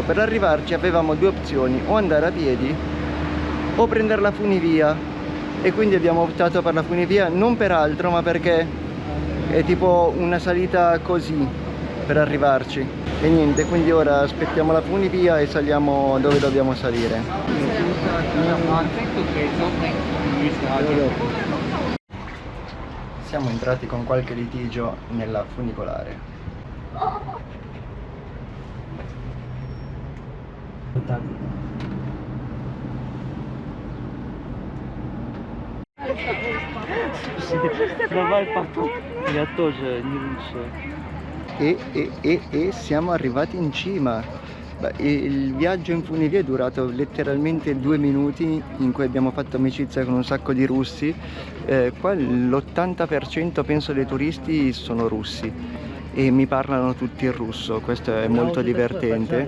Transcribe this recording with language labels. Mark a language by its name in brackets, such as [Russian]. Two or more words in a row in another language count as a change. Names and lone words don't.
[Italian] Per arrivarci avevamo due opzioni: o andare a piedi o prendere la funivia, e quindi abbiamo optato per la funivia, non per altro ma perché è tipo una salita così per arrivarci. E niente, quindi ora aspettiamo la funivia e saliamo dove dobbiamo salire. Siamo entrati con qualche litigio nella funicolare. [Russian] Давай потом. Я тоже не лучше. [Italian] E siamo arrivati in cima. Beh, il viaggio in funivia è durato letteralmente 2 minuti, in cui abbiamo fatto amicizia con un sacco di russi. Qua l'80% penso dei turisti sono russi e mi parlano tutti in russo, questo è molto divertente.